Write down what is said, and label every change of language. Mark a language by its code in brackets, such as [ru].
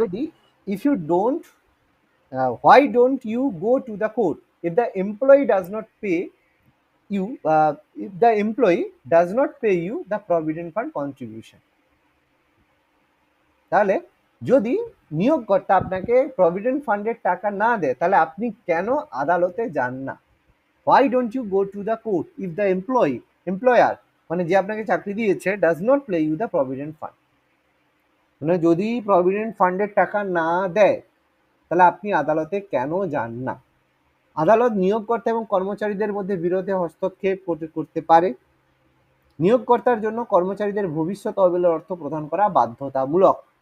[en] যদি if you don't why don't you go to the court if the employee does not pay you if the employee does not pay you the provident fund contribution? [bn] তাহলে যদি নিয়োগকর্তা আপনাকে provident ফান্ডের টাকা না দেয়, তাহলে আপনি কেন আদালতে যান না? [en] why don't you go to the court if the employer [bn] মানে যে আপনাকে চাকরি দিয়েছে [en] does not pay you the provident fund? [bn] মানে যদি প্রভিডেন্ট ফান্ডের টাকা না দেয় তাহলে আপনি আদালতে কেন যান না? আদালত নিয়োগকর্তা এবং কর্মচারীদের মধ্যে বিরোধে হস্তক্ষেপ করতে পারে, নিয়োগকর্তার জন্য কর্মচারীদের ভবিষ্যৎ তহবিলের অর্থ প্রদান করা বাধ্যতামূলক।